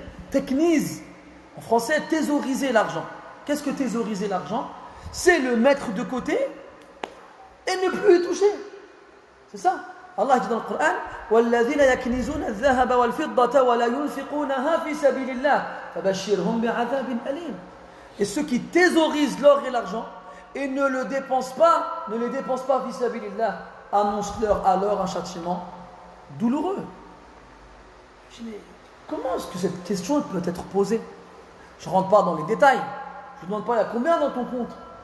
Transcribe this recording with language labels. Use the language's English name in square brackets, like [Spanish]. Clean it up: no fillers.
[French] Tekniz. En français, thésauriser l'argent. Qu'est-ce que thésauriser l'argent? C'est le mettre de côté et ne plus y toucher. C'est ça. [Arabic] Allah dit dans le Coran وَالَّذِينَ يَكْنِزُونَ الذَّهَبَ وَالْفِضَّةَ وَلَا يُنْفِقُونَهَا فِي سَبِيلِ اللَّهِ فَبَشِّرْهُمْ بِعَذَابٍ أَلِيمٍ. [French] Et ceux qui thésaurisent l'or et l'argent et ne les dépensent pas fi sabilillah, annonce-leur alors un châtiment douloureux. Je dis, mais comment est-ce que cette question peut être posée? Je ne rentre pas dans les détails. Je ne demande pas il y a combien dans ton compte.